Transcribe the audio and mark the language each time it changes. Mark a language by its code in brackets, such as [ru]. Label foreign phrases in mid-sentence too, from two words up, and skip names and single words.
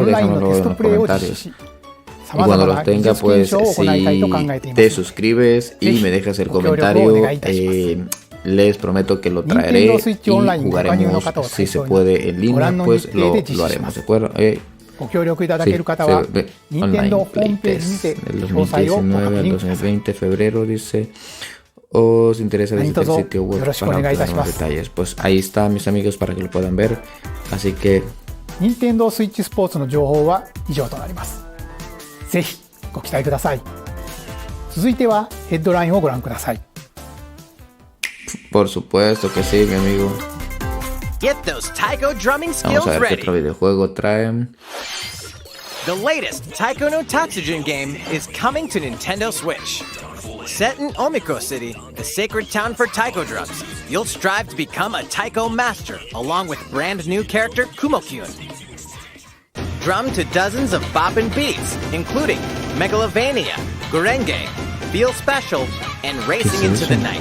[es] Déjamelo en los comentarios. Y cuando los tenga, pues si te suscribes y me dejas el comentario, les prometo que lo traeré y jugaremos, si se puede en línea, pues lo haremos, ¿de acuerdo? [en] Online Playtest [es] del 2019 al 2020, febrero, dice. ¿Os interesa visitar el sitio web para ampliar más detalles? Pues ahí está, mis amigos, para que lo puedan ver. Así que... [ja] Nintendo Switch Sports の情報は以上となります。ぜひご期待ください。続いてはヘッドラインをご覧ください。 [es] Por supuesto que sí, mi amigo. [en] Get those taiko drumming [es] Vamos [en] skills [es] a ver qué [en] ready. [es] otro videojuego traen. [en] The latest Taiko no Tatsujin game is coming to Nintendo Switch. Set in Omiko City, the sacred town for taiko drums, you'll strive to become a taiko master along with brand new character Kumo-kyun. Drum to dozens of boppin' beats, including Megalovania, Gurenge, Feel Special, and Racing into the Night.